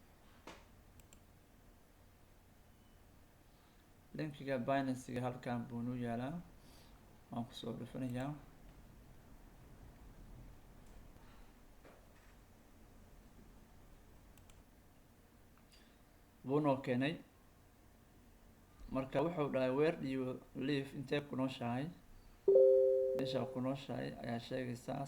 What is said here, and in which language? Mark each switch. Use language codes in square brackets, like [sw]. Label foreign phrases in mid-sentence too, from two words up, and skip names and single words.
[so] Linkiga Binance halkan buu noo yaalaa, waan kusoo dhufanayaa. Wuunoo keenay marka wuxuu dhahay [en] where do you live, [so] intee ku nooshahay, meesha ku nooshahay ayaa sheegaysaa.